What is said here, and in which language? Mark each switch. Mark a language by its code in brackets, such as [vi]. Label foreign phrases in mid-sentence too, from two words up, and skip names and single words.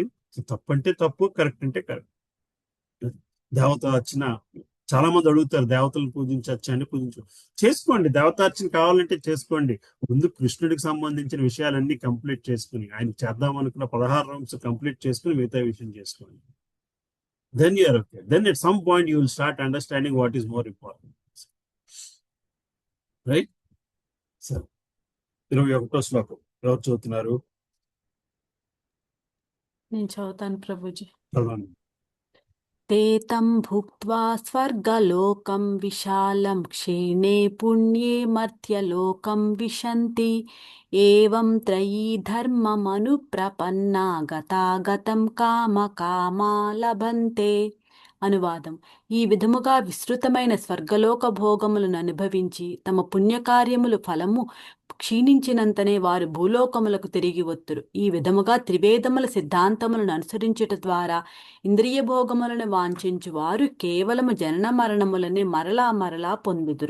[te] సో తప్పు అంటే తప్పు, కరెక్ట్ అంటే కరెక్ట్. దేవత అర్చన చాలా మంది అడుగుతారు, దేవతలను పూజించచ్చా అని. చేసుకోండి, దేవతార్చన కావాలంటే చేసుకోండి. ముందు కృష్ణుడికి సంబంధించిన విషయాలన్నీ కంప్లీట్ చేసుకుని, ఆయన చేద్దాం అనుకున్న 16 [en] rounds complete [te] చేసుకుని మిగతా విషయం చేసుకోండి. [en] Then you are okay. Then at some point you will start understanding what is more important. Right? So [te] 21వ శ్లోకం ఎవరు చదువుతున్నారు? నేను చదువుతాను ప్రభుజీ. చదవండి. [sa] ते तं भुक्त्वा स्वर्गलोकं विशालं क्षीणे पुण्ये मर्त्यलोकं विशन्ति एवं त्रयी धर्ममनुप्रपन्ना गतागतं कामकामा लभन्ते. [te] అనువాదం: ఈ విధముగా విస్తృతమైన స్వర్గలోక భోగములను అనుభవించి తమ పుణ్యకార్యములు ఫలము క్షీణించినంతనే వారు భూలోకములకు తిరిగి వత్తురు. ఈ విధముగా త్రివేదముల సిద్ధాంతములను అనుసరించుట ద్వారా ఇంద్రియ భోగములను వాంఛించు వారు కేవలము జనన మరణములని మరలా పొందుదురు.